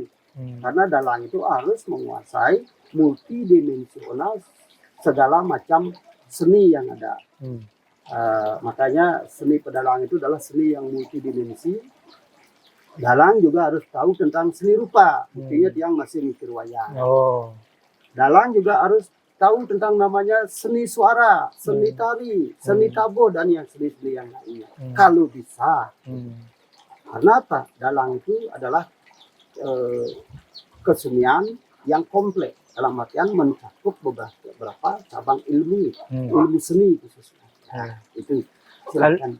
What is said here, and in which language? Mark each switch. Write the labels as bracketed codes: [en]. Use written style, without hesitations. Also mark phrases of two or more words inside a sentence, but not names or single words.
[id] Karena dalang itu harus menguasai multidimensional segala macam seni yang ada. Makanya seni pedalang itu adalah seni yang multidimensi. Dalang juga harus tahu tentang seni rupa. Buktinya tiang masih mikir wayang. Dalang juga harus tahu tentang namanya seni suara, seni tari, seni tabuh, dan yang seni-seni yang lainnya. Kalau bisa. Karena apa? Dalang itu adalah kesenian yang kompleks. Dalam artian mencakup beberapa cabang ilmu, ilmu seni khususnya. Itu silakan.